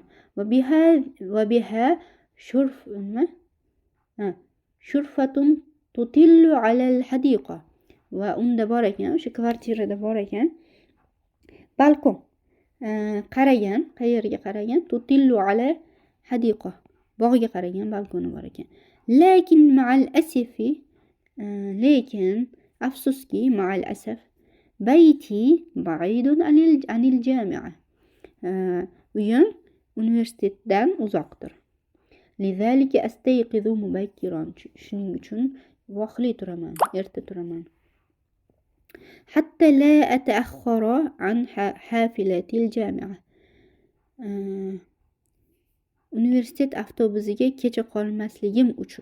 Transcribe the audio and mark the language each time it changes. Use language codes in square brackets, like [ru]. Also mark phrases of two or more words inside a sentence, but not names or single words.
[ar] وبها شرفة تطل على الحديقة, [uz] va unda bor ekan, o'sha kvartirada bor ekan balkon. Qaragan, qayerga qaragan? [ar] تطل على حديقة, [uz] bog'ga qaragan balkoni bor ekan. Lekin [ar] مع الأسف, [uz] lekin afsuski, [ar] مع الأسف، بيتي بعيد عن الجامعة, [uz] uyim universitetdan uzoqdir. [ar] لذلك أستيقظ مبكرا, [uz] shuning uchun vaqtli turaman, erta turaman. [ar] حتى لا أتأخر عن حافلة الجامعة, [uz] universitet avtobusiga kecha qolmasligim uchun.